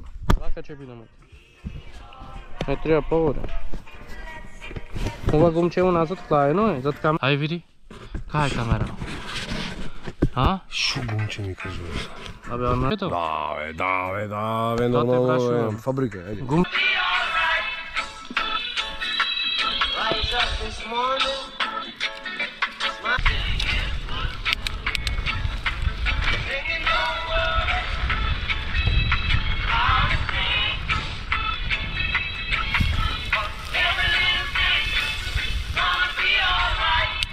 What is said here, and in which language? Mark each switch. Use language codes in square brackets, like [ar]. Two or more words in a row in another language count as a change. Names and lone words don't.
[mk] Лака ќе бидеме. Не треба повода. Ова гумче у назад клајно е, зад камера. Ај види. Кај е камера? А? Шо гумче ми кажуваш? Абе, оно ето. Да, бе, те нормално прашувам. е. Фабрика, ајде. Гум... [en] Rise up this morning. Singing don't worry about a thing. Everything's gonna be alright.